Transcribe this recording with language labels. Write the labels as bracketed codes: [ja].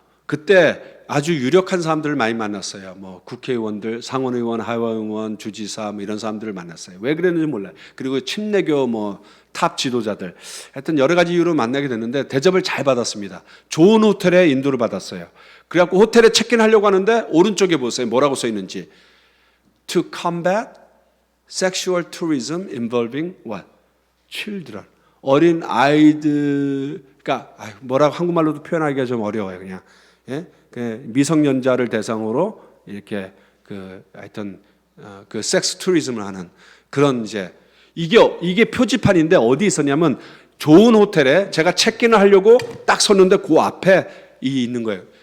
[ko] 그때 아주 유력한 사람들을 많이 만났어요. 국회의원들, 상원의원, 하원의원, 주지사 이런 사람들을 만났어요. 왜 그랬는지 몰라요. 그리고 침례교 탑 지도자들. 하여튼 여러 가지 이유로 만나게 됐는데 대접을 잘 받았습니다. 좋은 호텔에 인도를 받았어요. 그래갖고 호텔에 체크인하려고 하는데 오른쪽에 보세요. 뭐라고 써 있는지. [en] To combat sexual tourism involving what? [ko] Children. 어린 아이들. 그러니까 뭐라고 한국말로도 표현하기가 좀 어려워요. 그냥. 예? 미성년자를 대상으로 이렇게 하여튼 섹스 투리즘을 하는 그런 이게 표지판인데 어디 있었냐면 좋은 호텔에 제가 체크인을 하려고 딱 섰는데 그 앞에 있는 거예요.